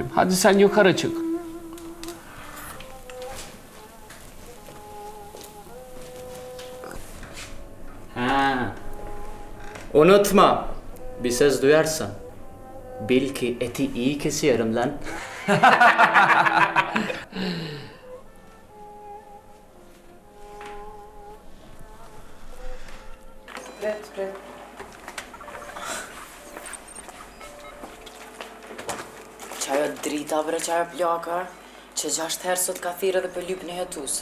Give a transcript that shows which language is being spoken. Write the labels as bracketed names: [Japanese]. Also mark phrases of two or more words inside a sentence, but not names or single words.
[Turkish] Hadi sen yukarı çık. Ha. Unutma. Bir ses duyarsan. Bil ki eti iyi kesiyorum lan. [Albanian] Pret. Qajo drita bre qajo plaka, që 6 herë sot ka thirrë edhe për lypin e hetus.